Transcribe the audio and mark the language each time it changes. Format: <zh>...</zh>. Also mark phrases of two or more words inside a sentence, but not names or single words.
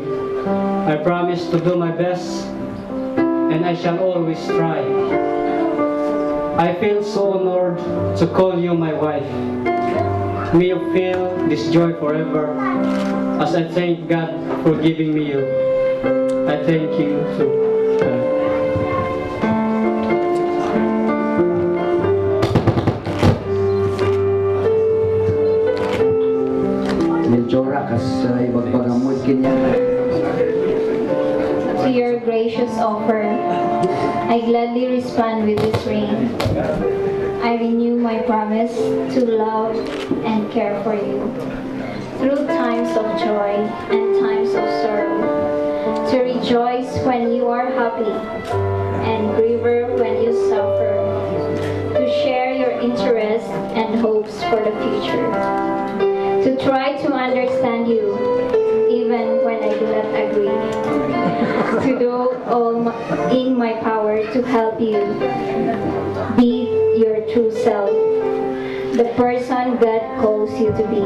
<en>I promise to do my best, and I shall always try. I feel so honored to call you my wife. May you feel this joy forever, as I thank God for giving me you. I thank you too. Melchora, kas ibagpagamod kanya. To your gracious offer, I gladly respond with this ring. I renew my promise to love and care for you through times of joy and times of sorrow, to rejoice when you are happy and grieve when you suffer, to share your interests and hopes for the future, to try to understand you even when I do not agree, to do all in my power to help you be your true self, the person God calls you to be.</en>